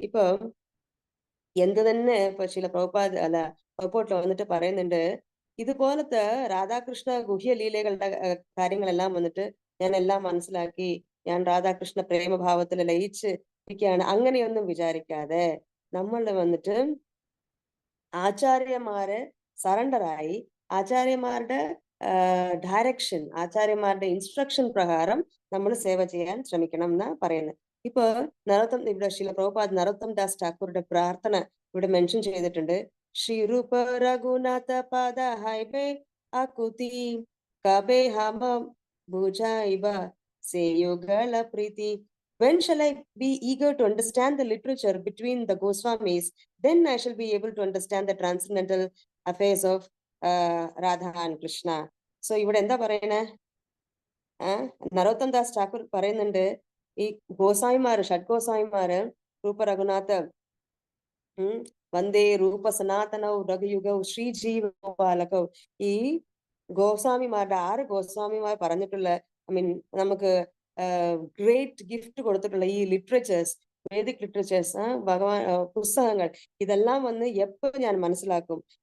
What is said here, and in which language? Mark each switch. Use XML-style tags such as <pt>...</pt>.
<ml>ഇപ്പൊ എന്ത് തന്നെ ഇപ്പൊ ശ്രീല പ്രഭുപാദ് പ്രഭുപോട്ടിൽ വന്നിട്ട് പറയുന്നുണ്ട്, ഇതുപോലത്തെ രാധാകൃഷ്ണ ഗുഹ്യ ലീലകളുടെ കാര്യങ്ങളെല്ലാം വന്നിട്ട് ഞാൻ എല്ലാം മനസ്സിലാക്കി, ഞാൻ രാധാകൃഷ്ണ പ്രേമഭാവത്തിൽ ലയിച്ച് ഇരിക്കുകയാണ്, അങ്ങനെയൊന്നും വിചാരിക്കാതെ നമ്മൾ വന്നിട്ട് ആചാര്യന്മാരെ സറണ്ടറായി ആചാര്യന്മാരുടെ ഡയറക്ഷൻ, ആചാര്യന്മാരുടെ ഇൻസ്ട്രക്ഷൻ പ്രകാരം നമ്മൾ സേവ ചെയ്യാൻ ശ്രമിക്കണം എന്നാ പറയുന്നത്. ഇപ്പൊ ഇവിടെ ശ്രീല പ്രഭുപാദ് നരോത്തം ദാസ് ഠാക്കൂറുടെ പ്രാർത്ഥന ഇവിടെ മെൻഷൻ ചെയ്തിട്ടുണ്ട്.</ml> <bn>ശ്രീ രൂപ രഘുനാഥ പാദ ഹൈബേ ആകുതി കബേ ഹമ ഭുജായിബ സേയുഗള പ്രീതി.</bn> <en>When shall I be eager to understand the literature between the Goswamis? Then I shall be able to understand the transcendental affairs of Radha and Krishna.</en> <ml>So ഇവിടെ എന്താ പറയണേ? നരോത്തം ദാസ് ഠാക്കൂർ പറയുന്നുണ്ട്, ഈ ഗോസ്വാമിമാര്, ഷഡ്ഗോസ്വാമിമാര്, രൂപ രഘുനാഥ്,</ml> <sa>വന്ദേ രൂപ സനാതനൗ രഘുയുഗൗ ശ്രീജീവപാലകൗ,</sa> <ml>ഈ ഗോസ്വാമിമാരുടെ 6 ഗോസ്വാമിമാർ പറഞ്ഞിട്ടുള്ള, നമുക്ക് ഗ്രേറ്റ് ഗിഫ്റ്റ് കൊടുത്തിട്ടുള്ള ഈ ലിറ്ററേച്ചേഴ്സ്, വേദിക് ലിറ്ററേച്ചേഴ്സ്, ഭഗവാൻ പുസ്തകങ്ങൾ, ഇതെല്ലാം വന്ന് എപ്പോ ഞാൻ മനസ്സിലാക്കും?</ml>